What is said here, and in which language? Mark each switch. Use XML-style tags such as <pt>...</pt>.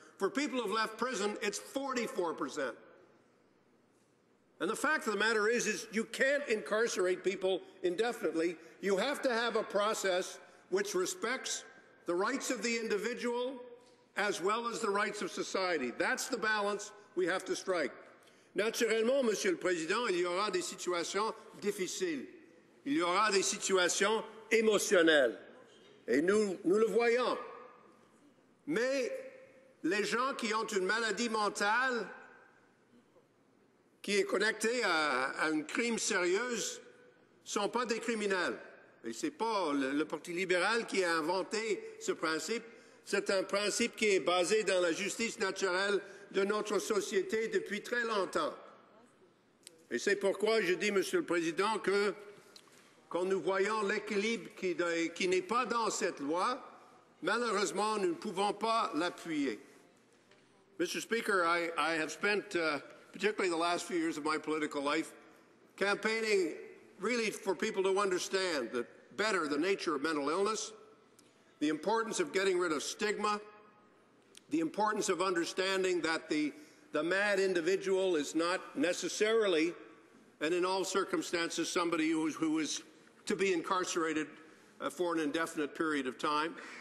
<en>For people who've left prison, it's 44%. And the fact of the matter is you can't incarcerate people indefinitely. You have to have a process which respects the rights of the individual as well as the rights of society. That's the balance we have to strike.</en> <fr>Naturellement, Monsieur le Président, il y aura des situations difficiles. Il y aura des situations émotionnelles. Et nous le voyons. Mais les gens qui ont une maladie mentale qui est connectée à un crime sérieux ne sont pas des criminels. Et ce n'est pas le Parti libéral qui a inventé ce principe. C'est un principe qui est basé dans la justice naturelle de notre société depuis très longtemps. Et c'est pourquoi je dis, Monsieur le Président, que quand nous voyons l'équilibre qui n'est pas dans cette loi, malheureusement, nous ne pouvons pas l'appuyer.</fr> <en>Mr. Speaker, I have spent, particularly the last few years of my political life, campaigning really for people to understand better the nature of mental illness, the importance of getting rid of stigma, the importance of understanding that the mad individual is not necessarily, and in all circumstances, somebody who is to be incarcerated for an indefinite period of time.</en>